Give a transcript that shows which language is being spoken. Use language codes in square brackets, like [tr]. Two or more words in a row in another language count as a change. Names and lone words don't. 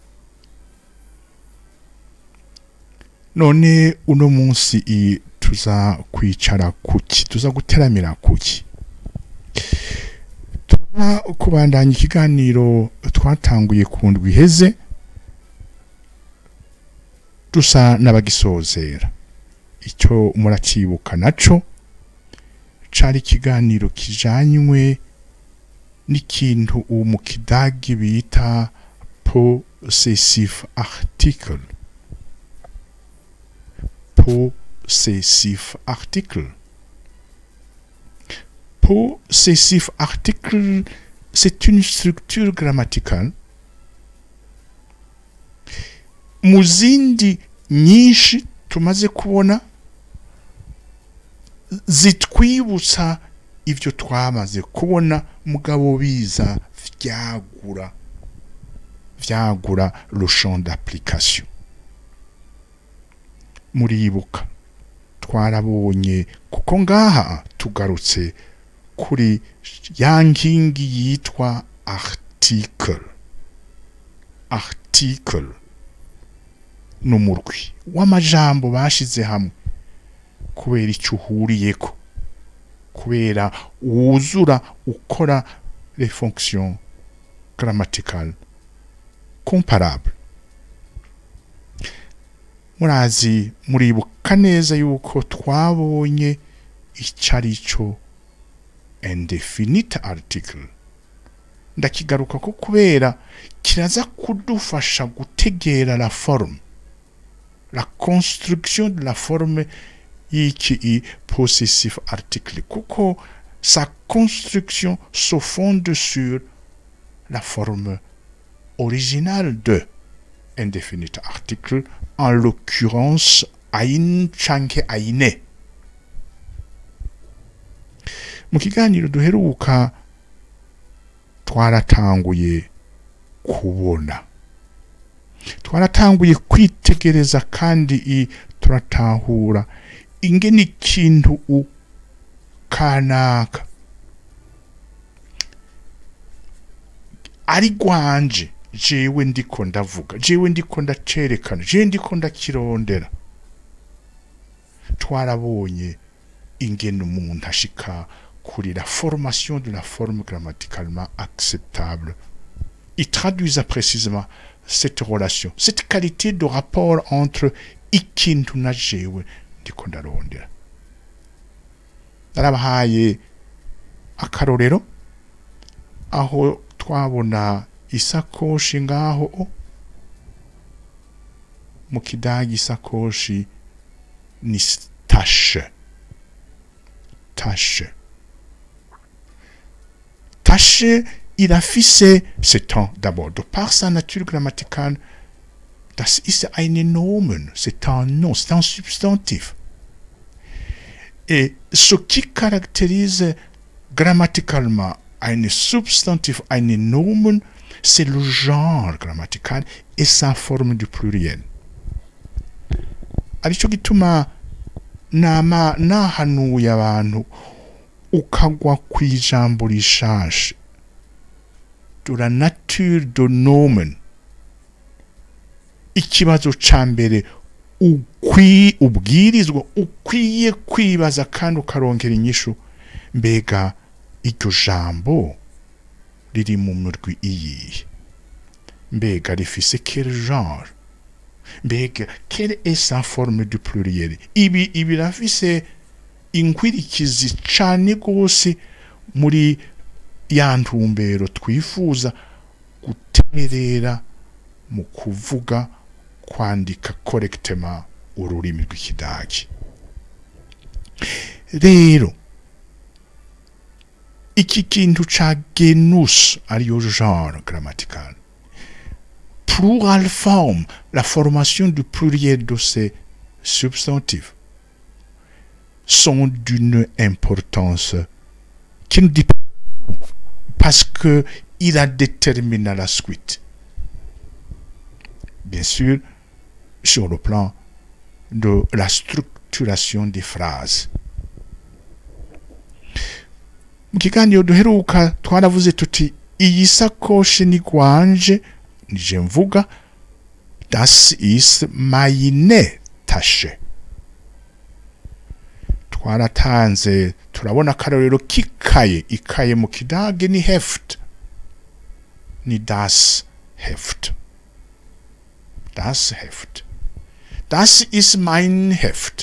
[rn] None uno munsi tuza kwicara kuki, tuza guteramira kuki, tuza kubandanya ikiganiro twatanguye ku ndwi iheze dusa n'abagisozera. Icyo muracibuka naco cari ikiganiro kijanywe n'ikintu mu kidagi bita [en] possessive article. Possessive article. Possessive article, [fr] c'est une structure grammaticale [rn] muzindi nyinshi tumaze kubona zitwibutsa ivyo twamaze kubona mugabo biza vyagura [fr] le champ d'application. [rn] Muribuka twarabonye kuko ngaha tugarutse kuri ya nkingi yitwa article n'umurwi w'amajambo bashize hamwe kubera icyo uhuriyeko, kubera wuzura ukora [fr] les fonctions grammaticales comparables. [rn] Muribuka neza yuko twabonye icarico [en] indefinite article. [rn] Ndakigaruka ko kubera kiraza kudufasha gutegera [fr] la forme, la construction de la forme y'iki [en] possessive article, [fr] kuko sa construction se fonde sur la forme originale de [en] indefinite article, [fr] en l'occurrence ain canke aine. [rn] Mu kiganiro duheruka twaratanguye kwitegereza kandi turatahura ingene ikintu kanaka ari gwanje, jewe ndiko ndavuga, jewe ndiko ndacerekana, jewe ndiko ndakirondera. Twarabonye ingene umuntu ashika kuri [fr] la formation de la forme grammaticalement acceptable. Il traduisait précisément cette relation, cette qualité de rapport entre [rn] ikintu na jewe ndiko ndarondera. Narabahaye akarorero aho twabona isakoshi ngaho mu kidagi. Isakoshi ni tasche. [fr] Il affiche ce temps d'abord, de par sa nature grammaticale, [de] das ist ein Nomen, [fr] c'est un nom, c'est un substantif. Et ce qui caractérise grammaticalement un substantif, un nomen, c'est le genre grammatical et sa forme du pluriel. [rn] Arico gituma nahanuye abantu ukagwa kwijambo rishashe [fr] de la nature de [rn] nomen. Ikibazo ca mbere ubwirizwa ukwiye kwibaza kandi ukarongera inyishu, mbega iryo jambo riri mu murwi iyihe. mbega rifise [fr] quel genre, mbega quelle est sa forme du pluriel. [rn] Ibi birafise inkwirikizi cane gose muri ya ntumbero twifuza guterera mu kuvuga kwandika correctement ururimi rw'ikidagi. Rero iki kintu ca genus ariyo [fr] genre grammatical, plural forme, la formation du pluriel de ces substantifs, sont d'une importance qui nous dit parce que il a déterminé la suite. Bien sûr, sur le plan de la structuration des phrases. [rn] Mu kiganiro duheruka twaravuze tuti iyi sakoshi ni gwanje, nije mvuga [de] das ist meine Tasche. [rn] Twaratanze turabona akarorero k'ikaye. Ikaye mu kidage ni Heft, ni [de] das Heft. Das Heft. Das ist mein Heft.